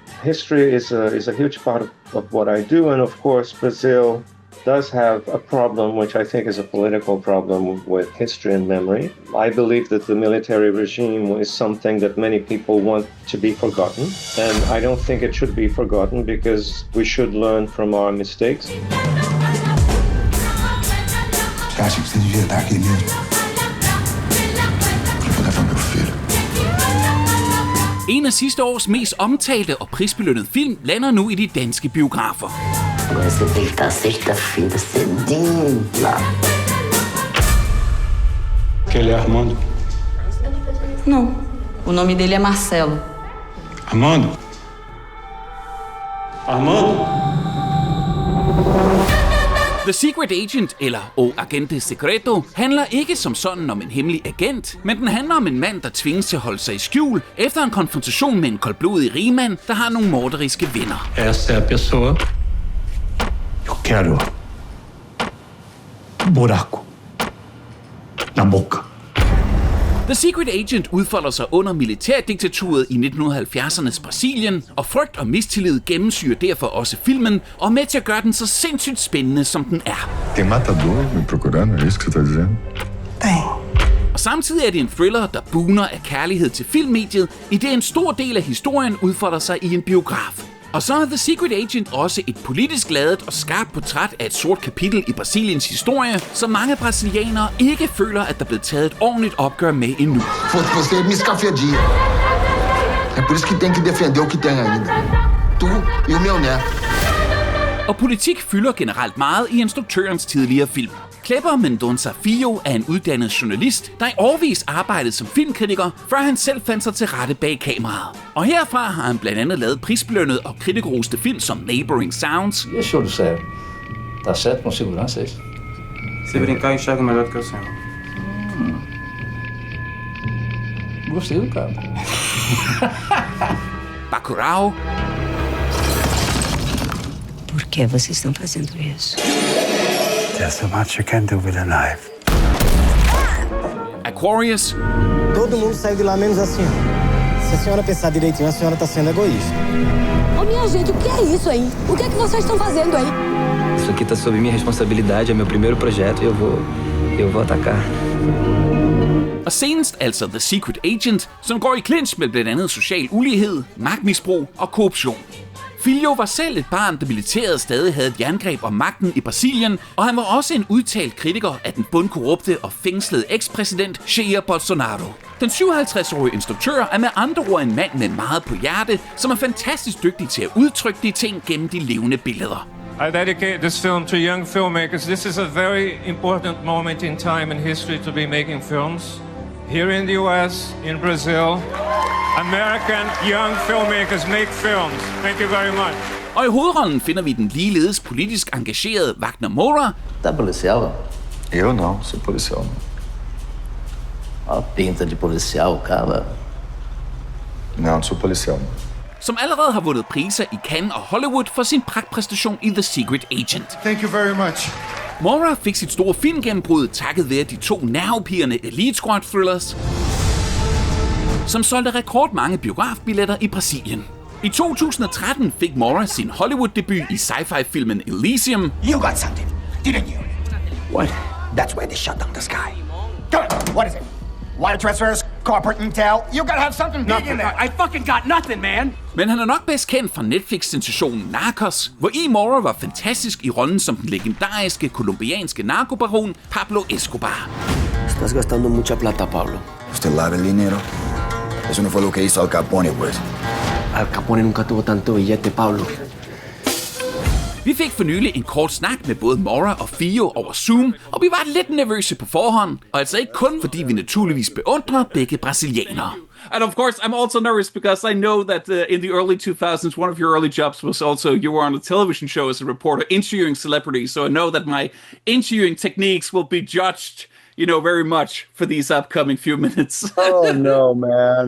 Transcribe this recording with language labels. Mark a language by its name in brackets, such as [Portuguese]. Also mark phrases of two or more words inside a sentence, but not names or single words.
[English] History is a huge part of what I do, and of course Brazil does have a problem, which I think is a political problem with history and memory. I believe that the military regime is something that many people want to be forgotten, and I don't think it should be forgotten because we should learn from our mistakes. [Portuguese] Jeg acho que você devia estar aqui mesmo. Pra poder levar meu filho. [Danish] En af sidste års mest omtalte og prisbelønnede film lander nu i de danske biografer. [Portuguese] Você tem que estar sexta-feira cedinho lá. Que ele é Armando? Não. O nome dele é Marcelo. Armando? Armando? [Danish] The Secret Agent, eller O Agente Secreto, handler ikke som sådan om en hemmelig agent, men den handler om en mand, der tvinges til at holde sig i skjul efter en konfrontation med en koldblodig rigmand, der har nogle morderiske venner. [Portuguese] Essa é a pessoa. Eu quero buraco na boca. [Danish] The Secret Agent udfolder sig under militærdiktaturet i 1970'ernes Brasilien, og frygt og mistillid gennemsyrer derfor også filmen, og er med til at gøre den så sindssygt spændende, som den er. [Portuguese] Tem matador me procurando, é isso que você tá dizendo? Tem. [Danish] Og samtidig er det en thriller, der bugner af kærlighed til filmmediet, i det en stor del af historien udfolder sig i en biograf. Og så er The Secret Agent også et politisk ladet og skarpt portræt af et sort kapitel i Brasiliens historie, som mange brasilianere ikke føler, at der er blevet taget et ordentligt opgør med endnu. [Portuguese] Você me escafedia. É por isso que tem que defender o que tem ainda. Tu e o meu neto. [Danish] Og politik fylder generelt meget i instruktørens tidligere film. Kleber Mendonça Filho er en uddannet journalist, der i årevis arbejdede som filmkritiker, før han selv fandt sig til rette bag kameraet. Og herfra har han blandt andet lavet prisbelønnede og kritikerroste film som Neighboring Sounds. [Portuguese] E show do céu. Tá certo com segurança, é isso? Se brincar, enxerga melhor do que o céu. Gostei do cara. Bacurau. Por que vocês estão fazendo isso? [English] There's so much you can do with a knife. [Portuguese] Aquarius. Todo mundo saiu de lá menos a senhora. Se a senhora pensar direitinho, a senhora tá sendo egoísta. Ô, minha gente, o que é isso aí? O que é que vocês estão fazendo aí? Isso aqui tá sob minha responsabilidade, é meu primeiro projeto e eu vou atacar. [Danish] Og senest altså The Secret Agent, som går i clinch med blandt andet social ulighed, magtmisbrug og korruption. Filho var selv et barn, da militæret stadig havde et jerngreb om magten i Brasilien, og han var også en udtalt kritiker af den bundkorrupte og fængslede ekspræsident Jair Bolsonaro. Den 57-årige instruktør er med andre ord en mand med meget på hjerte, som er fantastisk dygtig til at udtrykke de ting gennem de levende billeder. [English] I dedicate this film to young filmmakers. This is a very important moment in time and history to be making films. Here in the US, in Brazil, American young filmmakers make films. Thank you very much. [Danish] Og i hovedrollen finder vi den ligeledes politisk engagerede Wagner Moura. [Portuguese] Tá policial? Eu não, sou policial. Ó, pinta de policial, cara. Não, sou policial. [Danish] Som allerede har vundet priser i Cannes og Hollywood for sin pragtpræstation i The Secret Agent. [English] Thank you very much. [Danish] Moura fik sit store filmgennembrud takket ved de to nervepirrende Elite Squad thrillers, som solgte rekordmange biografbilletter i Brasilien. I 2013 fik Moura sin Hollywood-debut i sci-fi-filmen Elysium. [English] You got something, didn't you? What? That's where they shut down the sky. Good. What is it? Wire transfers, corporate intel. You gotta have something big in there. I fucking got nothing, man! [Danish] Men han er nok bedst kendt fra Netflix-sensationen Narcos, hvor Moura var fantastisk i rollen som den legendariske colombianske narkobaron Pablo Escobar. [Spanish] Estás gastando mucha plata, Pablo. Usted lava el dinero. Eso no fue lo que hizo Al Capone, pues. Al Capone nunca tuvo tanto billete, Pablo. [Danish] Vi fik for nylig en kort snak med både Moura og Filho over Zoom, og vi var lidt nervøse på forhånd, og altså ikke kun fordi vi naturligvis beundrer begge brasilianere. [English] And of course, I'm also nervous because I know that in the early 2000s, one of your early jobs was also you were on a television show as a reporter interviewing celebrities. So I know that my interviewing techniques will be judged, very much for these upcoming few minutes. Oh, no, man.